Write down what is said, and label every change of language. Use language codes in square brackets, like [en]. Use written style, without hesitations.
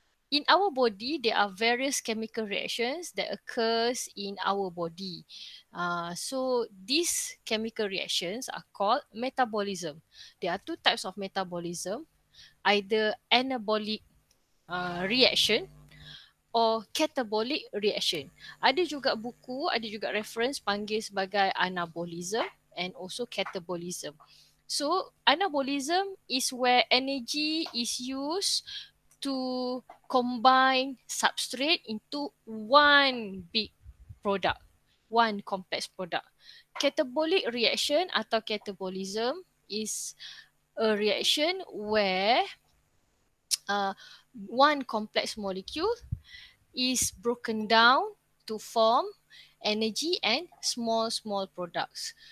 [en] In our body, there are various chemical reactions that occurs in our body. So these chemical reactions are called metabolism. There are two types of metabolism, either anabolic reaction or catabolic reaction. [ms] Ada juga buku, ada juga reference panggil sebagai [en] anabolism and also catabolism. So anabolism is where energy is used to combine substrate into one big product, one complex product. Catabolic reaction atau catabolism is a reaction where one complex molecule is broken down to form energy and small products.